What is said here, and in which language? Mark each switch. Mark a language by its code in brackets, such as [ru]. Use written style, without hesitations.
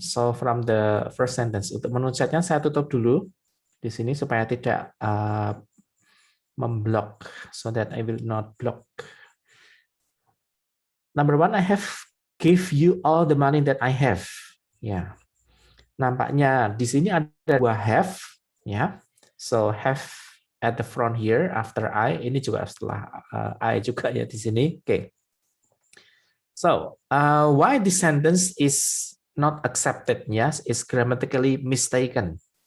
[en] So from the first sentence, [id] untuk menu chatnya saya tutup dulu di sini supaya tidak memblok, [en] so that I will not block. Number one, I have give you all the money that I have. [id] Ya, nampaknya di sini ada dua have, ya. [en] So have at the front here after I. [id] Ini juga setelah I juga ya di sini. Oke. Okay. [en] So why this sentence is not accepted? Yes, is grammatically mistaken.